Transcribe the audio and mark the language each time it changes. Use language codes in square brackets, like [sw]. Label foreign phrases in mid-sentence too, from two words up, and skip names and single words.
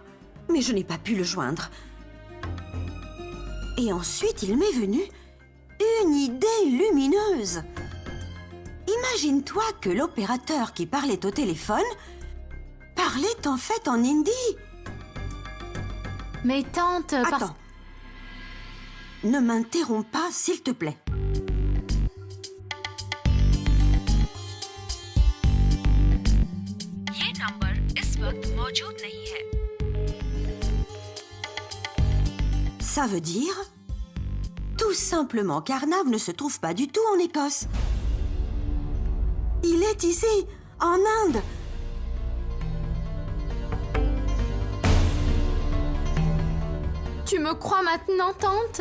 [fr] Mais je n'ai pas pu le joindre. Et ensuite, il m'est venu une idée lumineuse. Imagine-toi que l'opérateur qui parlait au téléphone parlait en fait en hindi. Mais tante... Attends. Ne m'interromps pas, s'il te plaît. [hi] ये नंबर इस वक्त मौजूद नहीं है। [fr] Ça veut dire tout simplement qu'Arnav ne se trouve pas du tout en Écosse. Il est ici, en Inde. Tu me crois maintenant, tante?